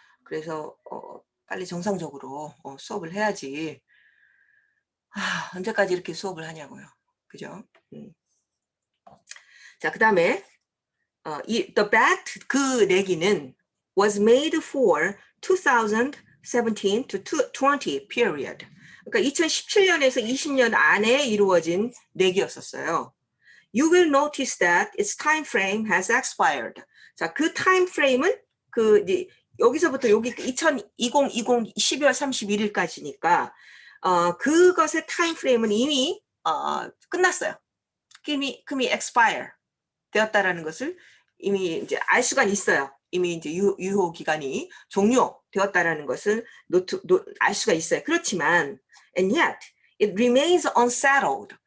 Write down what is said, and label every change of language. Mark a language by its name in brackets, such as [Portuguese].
[Korean] 그래서 빨리 정상적으로 수업을 해야지. 언제까지 이렇게 수업을 하냐고요. 그죠? 자, 그 다음에 [English] the bet [Korean] 그 내기는 [English] was made for 2017 to 20 period. [Korean] 그러니까 2017년에서 20년 안에 이루어진 내기였었어요. [English] You will notice that its time frame has expired. [Korean] 자, 그 time frame은 여기서부터 여기 2020 12월 31일까지니까 그것의 time frame은 이미 끝났어요. 이미 expire 되었다라는 것을 이미 이제 알 수가 있어요. 이미 이제 유효 기간이 종료되었다라는 것을 알 수가 있어요. 그렇지만 [English] and yet it remains unsettled.